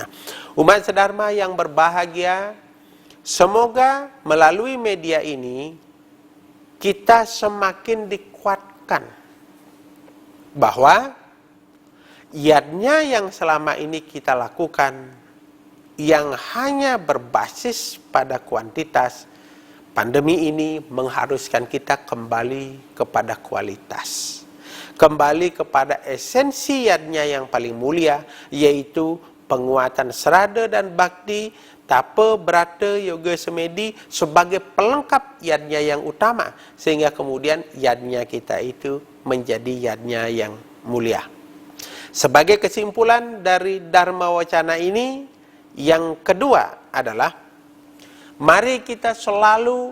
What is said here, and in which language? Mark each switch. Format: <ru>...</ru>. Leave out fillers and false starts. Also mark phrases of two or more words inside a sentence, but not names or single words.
<id>Umat sedharma yang berbahagia, semoga melalui media ini kita semakin dikuatkan bahwa yadnya yang selama ini kita lakukan yang hanya berbasis pada kuantitas, pandemi ini mengharuskan kita kembali kepada kualitas. Kembali kepada esensi yadnya yang paling mulia, yaitu penguatan serada dan bakti, tapa, brata, yoga, semedi sebagai pelengkap yadnya yang utama. Sehingga kemudian yadnya kita itu menjadi yadnya yang mulia. Sebagai kesimpulan dari Dharma Wacana ini, yang kedua adalah mari kita selalu</id>